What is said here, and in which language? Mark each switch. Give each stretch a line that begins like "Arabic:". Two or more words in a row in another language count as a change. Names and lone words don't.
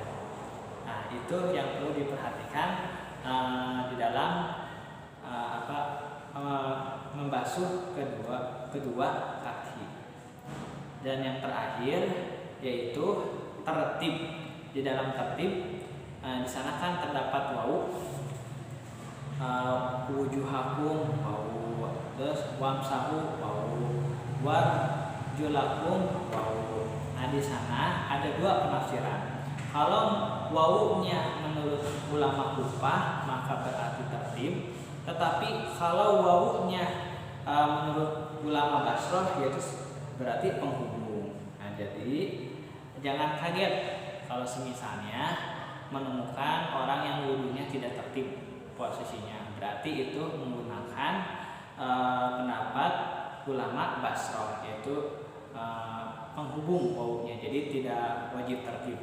Indonesian: Nah, itu yang perlu diperhatikan di dalam membasuh kedua kaki. Dan yang terakhir yaitu tertib. Di dalam tertib, di sana kan terdapat wau,
Arabic: وجوهكم واو,
Indonesian: terus
Arabic: وامسحوا واو، وأرجلكم واو.
Indonesian: Nah, di sana ada dua penafsiran. Kalau wawunya menurut ulama Kufah maka berarti tertib, tetapi kalau wawunya menurut ulama Basrah yaitu berarti penghubung. Nah, jadi jangan kaget kalau semisalnya menemukan orang yang wudunya tidak tertib posisinya, berarti itu menggunakan pendapat ulama Basrah yaitu penghubung wawunya, jadi tidak wajib tertib.